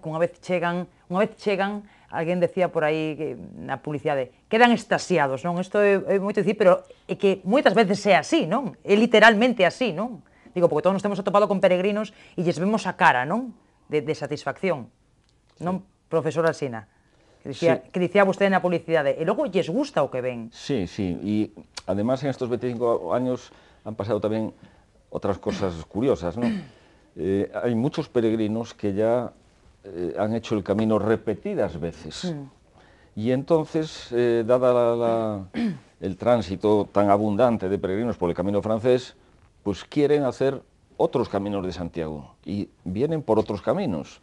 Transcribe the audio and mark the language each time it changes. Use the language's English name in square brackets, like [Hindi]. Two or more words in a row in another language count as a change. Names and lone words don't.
[Galician] Que unha vez chegan, alguén decía por aí na publicidade, quedan extasiados, non? Isto é moito dicir, pero é que moitas veces é así, non? É literalmente así, non? Digo, porque todos nos temos atopado con peregrinos e lles vemos a cara, non? De satisfacción. Non, profesor Alsina? Que dicía vostede na publicidade, e logo lles gusta o que ven. [Spanish] Sí, sí, y además en estos 25 años han pasado también otras cosas curiosas, ¿no? Hay muchos peregrinos que ya han hecho el camino repetidas veces. Y entonces, dada el tránsito tan abundante de peregrinos por el camino francés, pues quieren hacer otros caminos de Santiago y vienen por otros caminos.